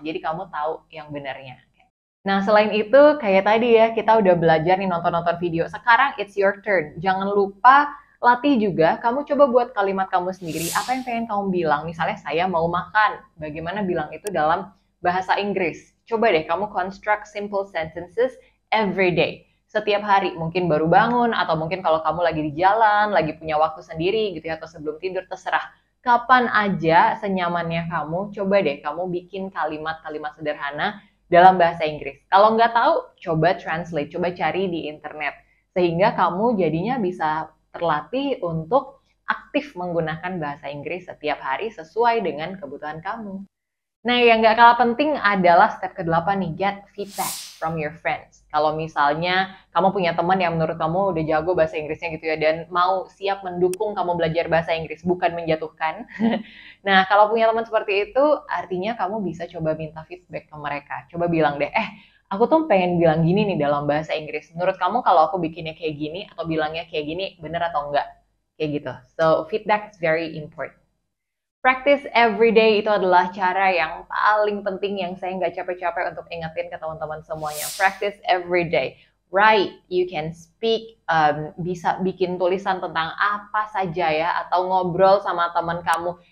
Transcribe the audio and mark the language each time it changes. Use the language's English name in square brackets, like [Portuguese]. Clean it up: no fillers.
[Indonesian] Jadi kamu tahu yang benarnya. Nah, selain itu, kayak tadi ya, kita udah belajar nih nonton-nonton video. Sekarang [English] it's your turn. [Indonesian] Jangan lupa latih juga, kamu coba buat kalimat kamu sendiri. Apa yang pengen kamu bilang? Misalnya saya mau makan. Bagaimana bilang itu dalam bahasa Inggris? Coba deh kamu [English] construct simple sentences every day. [Indonesian] Setiap hari, mungkin baru bangun, atau mungkin kalau kamu lagi di jalan, lagi punya waktu sendiri gitu ya, atau sebelum tidur, terserah. Kapan aja senyamannya kamu, coba deh kamu bikin kalimat-kalimat sederhana dalam bahasa Inggris. Kalau nggak tahu, coba translate, coba cari di internet. Sehingga kamu jadinya bisa terlatih untuk aktif menggunakan bahasa Inggris setiap hari sesuai dengan kebutuhan kamu. Nah, yang nggak kalah penting adalah step ke-8 nih, [English] get feedback from your friends. [Indonesian] Kalau misalnya kamu punya teman yang menurut kamu udah jago bahasa Inggrisnya gitu ya, dan mau siap mendukung kamu belajar bahasa Inggris, bukan menjatuhkan. Nah, kalau punya teman seperti itu, artinya kamu bisa coba minta feedback ke mereka. Coba bilang deh, aku tuh pengen bilang gini nih dalam bahasa Inggris. Menurut kamu kalau aku bikinnya kayak gini, atau bilangnya kayak gini, bener atau enggak? Kayak gitu. [English] So, feedback is very important. Practice every day [Indonesian] itu adalah cara yang paling penting yang saya nggak capek-capek untuk ingetin ke teman-teman semuanya. [English] Practice every day. Write, you can speak, [Indonesian] bisa bikin tulisan tentang apa saja ya, atau ngobrol sama teman kamu.